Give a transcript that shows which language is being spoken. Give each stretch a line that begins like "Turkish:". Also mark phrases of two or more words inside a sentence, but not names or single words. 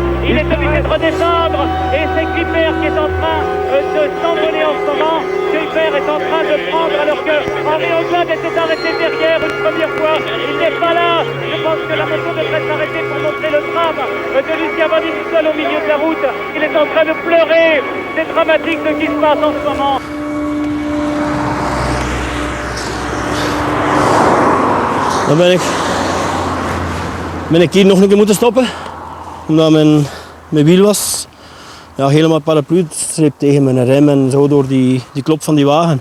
French: Il est obligé de redescendre et c'est Hupert qui est en train de s'envoler en ce moment. Hupert est en train de prendre alors que Henri Anglade était arrêté derrière une première fois. Il n'est pas là. Je pense que la moto devrait s'arrêter pour montrer le drame de Lucien Van Impe seul au milieu de la route. Il est en train de pleurer. C'est dramatique ce qui se passe en ce moment.
Dutch: Dan ben ik hier nog een keer moeten stoppen. Omdat mijn wiel was helemaal paraplu. Het sleep tegen mijn rem en zo door die klop van die wagen.